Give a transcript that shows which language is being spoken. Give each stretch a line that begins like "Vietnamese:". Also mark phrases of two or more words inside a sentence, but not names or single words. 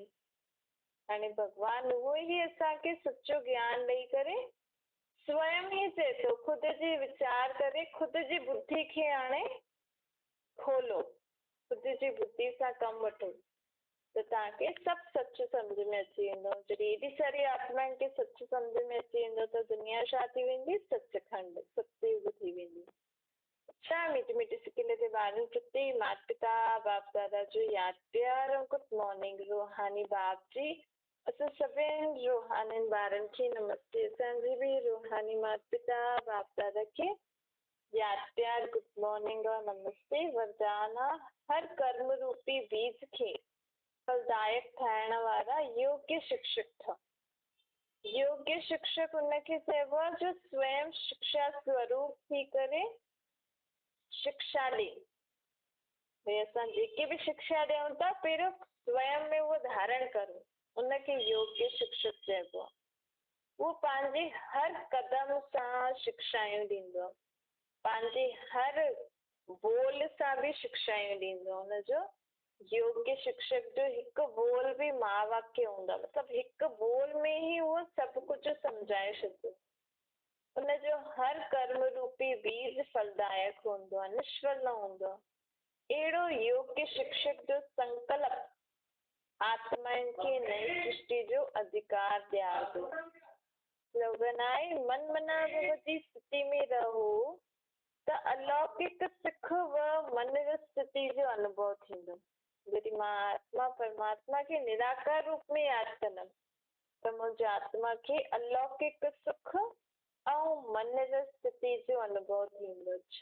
Sindhi: हाणे भॻवान उहो ई असांखे सचो ज्ञान ॾेई करे स्वयं ई चए थो, ख़ुदि जी वीचार करे ख़ुदि जी बुद्धि खे हाणे खोलो, ख़ुदि जी बुद्धि सां कमु वठो, त तव्हांखे सभु सच सम्झ में अची वेंदो। जॾहिं एॾी सारी आत्माउनि खे सच सम्झ में अची वेंदो त दुनिया छा थी वेंदी? सचखंड, सतयुग थी वेंदी। अच्छा मीठी मीठी सिकिल जे ॿारनि प्रति माता पिता बाप दादा जो यादि प्यार ऐं
English: good morning
Sindhi: रूहानी बाप जी। असां सभिनि रूहानी ॿारनि खे नमस्ते। असांजी बि रूहानी माता पिता बाप दादा खे यादि प्यार
English: good morning
Sindhi: और नमस्ते। वरदान हर कर्म रूपी बीज खे फलदायक ठाहिण वारा योग्य शिक्षक था। योग्य शिक्षक हुनखे चइबो आहे जो स्वयं शिक्षा स्वरूप थी करे शिक्षा ॾे। भई असां जेके बि शिक्षा ॾियूं था पहिरियों स्वयं में उहो धारण करो, उनखे योग्य शिक्षक चइबो आहे। उहो पंहिंजे हर कदम सां शिक्षायूं ॾींदो आहे, पंहिंजे हर बोल सां बि शिक्षायूं ॾींदो आहे। हुनजो योग्य शिक्षक जो हिकु बोल बि महावाक्य हूंदो आहे, मतिलबु हिकु बोल में ई उहो सभु कुझु सम्झाए छॾंदो। उनजो हर कर्म रूपी बीज फलदायक हूंदो आहे, निष्फल न हूंदो आहे। अहिड़ो योग्य शिक्षक जो संकल्प आत्माउनि खे नई सृष्टि जो अधिकार ॾियारंदो। स्लोगन आहे मन मना जी स्थिति में रहो त अलौकिक सुख व मन स्थिति जो अनुभव थींदो। जॾहिं मां आत्मा परमात्मा खे निराकार रूप में यादि कंदमि त मुंहिंजी आत्मा खे अलौकिक सुख ऐं मन जो स्थिति जो अनुभव थींदो।